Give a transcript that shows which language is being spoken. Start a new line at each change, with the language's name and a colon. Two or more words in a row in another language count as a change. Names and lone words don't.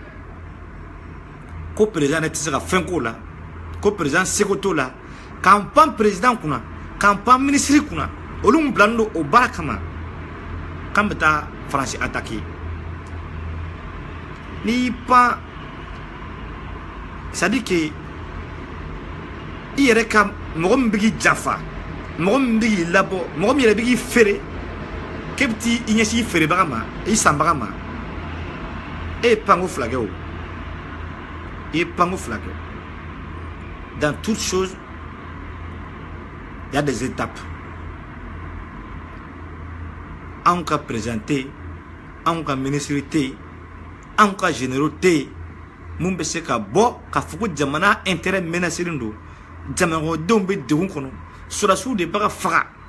Bambara: ko président ne tɛ se ka fɛn k'o la ko président seko t'o la k'an pan président kunna k'an pan ministre kunna olu mun bilalen don o baara kama k'an bɛ taa Faransi attaquer n'i y'i pan
French: c'est à dire que
Bambara: i yɛrɛ ka mɔgɔ min bɛ k'i janfa mɔgɔ min bɛ k'i labɔ mɔgɔ min yɛrɛ bɛ k'i feere k'e bɛ t'i ɲɛsin i feerebaga ma i sanbaga ma e ye panko fila kɛ o i ye panko fila kɛ
French: dans toute chose il y a des étapes
Bambara: anw ka président tɛ yen anw ka ministre tɛ yen anw ka généraux tɛ yen mun bɛ se ka bɔ k'a fɔ ko jamana intérêt menaceren don jamanadenw bɛ degun kɔnɔ sɔrɔdasiw de bɛ ka faga